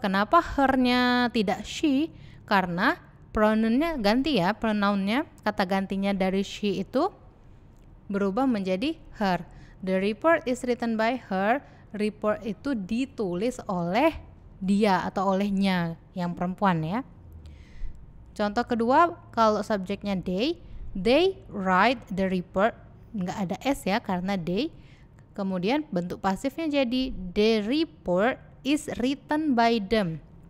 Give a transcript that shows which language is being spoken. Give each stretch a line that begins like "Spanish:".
Indonesian: Kenapa her-nya tidak she? Karena pronounnya ganti ya, pronounnya, kata gantinya dari she itu berubah menjadi her.
English: The report is written by her.
Indonesian: Report itu ditulis oleh dia atau olehnya, yang perempuan ya. Contoh kedua, kalau subjeknya
English: they write the report,
Indonesian: nggak ada s ya karena they. Kemudian bentuk pasifnya jadi
English: the report is written by them.